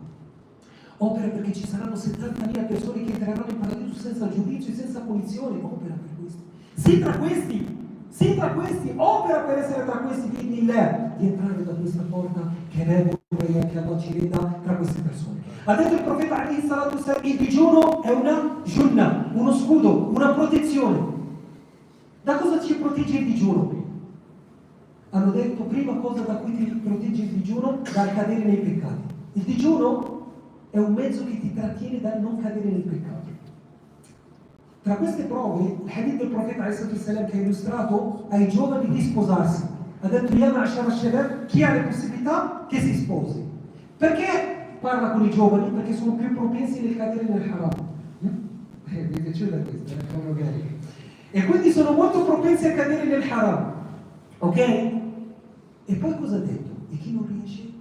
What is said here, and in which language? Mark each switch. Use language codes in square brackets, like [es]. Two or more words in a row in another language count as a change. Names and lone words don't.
[it] Opera perché ci saranno 70.000 persone che entreranno in paradiso senza giudizio e senza punizione. Opera per questi. Sì, tra questi, opera per essere tra questi, di entrare da questa porta che revoca, che Allah ci renda tra queste persone. Ha detto il profeta [ar] عليه الصلاة والسلام: [it] il digiuno è una giunna, uno scudo, una protezione. Da cosa ci protegge il digiuno? Hanno detto, prima cosa da cui ti protegge il digiuno, dal cadere nei peccati. Il digiuno è un mezzo che ti trattiene dal non cadere nel peccato. Tra queste prove, il hadith del profeta ﷺ che ha illustrato ai giovani di sposarsi. Ha detto, [ar] يا معشر الشباب, [it] chi ha le possibilità che si sposi. Perché parla con i giovani? Perché sono più propensi nel cadere nel haram. Mi piace questo, magari. E quindi sono molto propensi a cadere nel haram. Ok? E poi cosa ha detto? E chi non riesce?